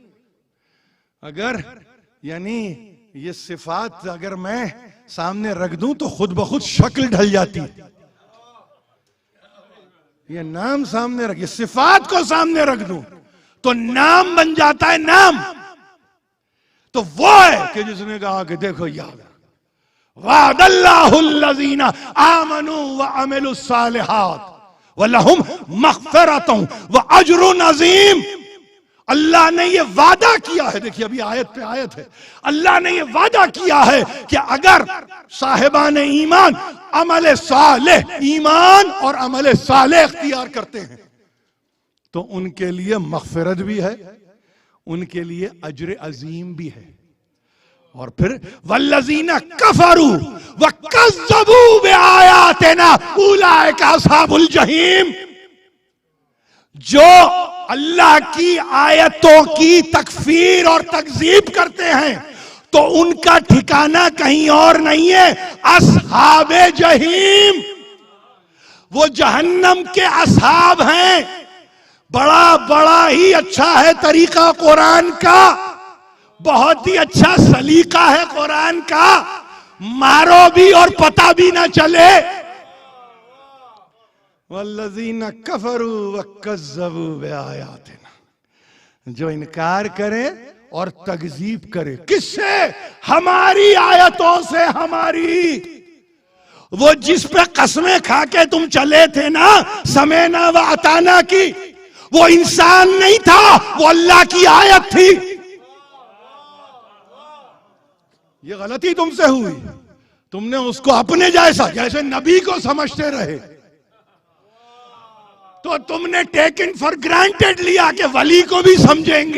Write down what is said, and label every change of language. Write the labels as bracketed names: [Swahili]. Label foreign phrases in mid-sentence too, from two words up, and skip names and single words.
[Hindi] अगर यानी ये सिफात अगर मैं सामने रख दूं तो खुद ब खुद शक्ल ढल जाती है। ये नाम सामने रख, ये सिफात को सामने रख दूं तो नाम बन जाता है नाम। तो वो है कि जिसने कहा कि देखो याद, [Arabic] وعد الله الذين آمنوا وعملوا الصالحات ولهم مغفرة وأجر عظيم. [Hindi] अल्लाह ने ये वादा किया है, देखिए अभी आयत पे आयत है, अल्लाह ने ये वादा किया है कि अगर साहिबान ईमान अमल सालेह, ईमान और अमल सालेह इख्तियार करते हैं तो उनके लिए मग़फ़िरत भी है, उनके लिए अज्र अजीम भी है। और फिर [Arabic] والذين كفروا وكذبوا بآياتنا أولئك أصحاب الجحيم. [Hindi] जो अल्लाह की आयतों की तकफीर और तकज़ीब करते हैं तो उनका ठिकाना कहीं और नहीं है, अस्हाबे जहीम। वो जहन्नम के असहाब हैं। बड़ा बड़ा ही अच्छा है तरीका कुरान का, बहुत ही अच्छा सलीका है कुरान का, मारो भी और पता भी ना चले। [Arabic] والذين كفروا وكذبوا بآياتنا, [Hindi] जो इनकार करे और तकज़ीब करे, किससे? हमारी आयतों से। हमारी वो जिस पे कसमें खा के तुम चले थे ना, [Arabic] سمعنا وأطعنا [Hindi] की, वो इंसान नहीं था, वो अल्लाह की आयत थी। ये गलती तुमसे हुई, तुमने उसको अपने जैसा, जैसे नबी को समझते रहे, तो तुमने [English] taken for granted [Hindi] लिया कि वली को भी समझेंगे।